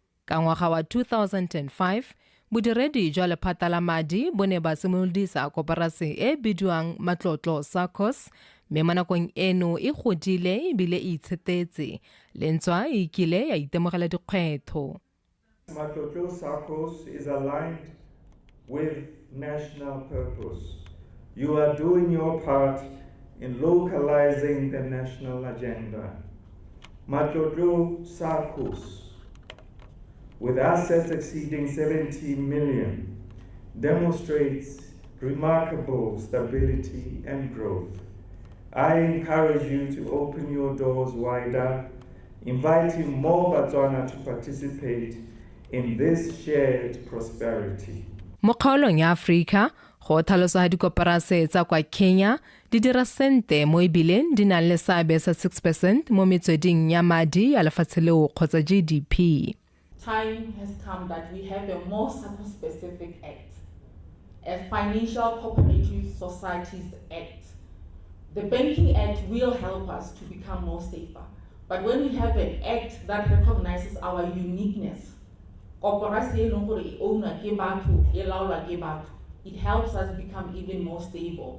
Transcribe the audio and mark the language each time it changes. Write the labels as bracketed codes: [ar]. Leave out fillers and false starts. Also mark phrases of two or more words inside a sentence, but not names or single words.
[tn] ka ngwaga wa 2005 bodiredi jwa lephata la madi bo ne ba simolodisa koporasi e bidiwang Matlotlo SACCOS mme mo nakong eno e godile ebile e itshetetse lentswa e kile ya itemogela dikgwetho. [en] Matlotlo SACCOS is aligned with national purpose. You are doing your part in localizing the national agenda. Matlotlo SACCOS, with assets exceeding 70 million, demonstrates remarkable stability and growth. I encourage you to open your doors wider, inviting more Botswana to participate in this shared prosperity. [tn] Mo kgaolong ya Afrika, go tlhalosa dikoporasi tsa kwa Kenya di dira sente mo ebileng di nang le seabe sa 6% mo metsweding ya madi ya lefatshe leo kgotsa GDP. [en] Time has come that we have a more SACCOS-specific act, a Financial Cooperative Societies Act. The Banking Act will help us to become more safer. But when we have an act that recognizes our uniqueness, it helps us become even more stable.